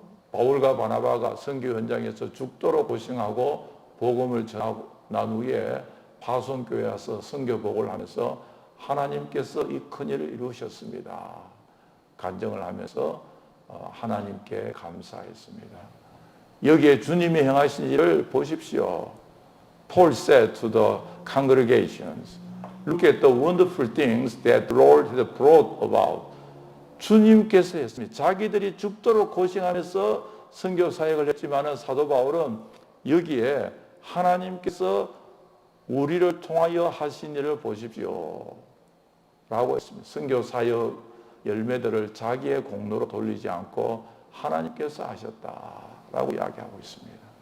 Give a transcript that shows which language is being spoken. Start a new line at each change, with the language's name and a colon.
Korean: 바울과 바나바가 선교 현장에서 죽도록 고생하고 복음을 전하고 난 후에 파송교회에 와서 선교복을 하면서 하나님께서 이 큰일을 이루셨습니다. 간증을 하면서 하나님께 감사했습니다. 여기에 주님이 행하신 일을 보십시오.
English: Paul said to the congregations, look at the wonderful things that the Lord has brought about.
Korean: 주님께서 했습니다. 자기들이 죽도록 고생하면서 선교 사역을 했지만은 사도 바울은 여기에 하나님께서 우리를 통하여 하신 일을 보십시오 라고 했습니다. 선교 사역 열매들을 자기의 공로로 돌리지 않고 하나님께서 하셨다라고 이야기하고 있습니다.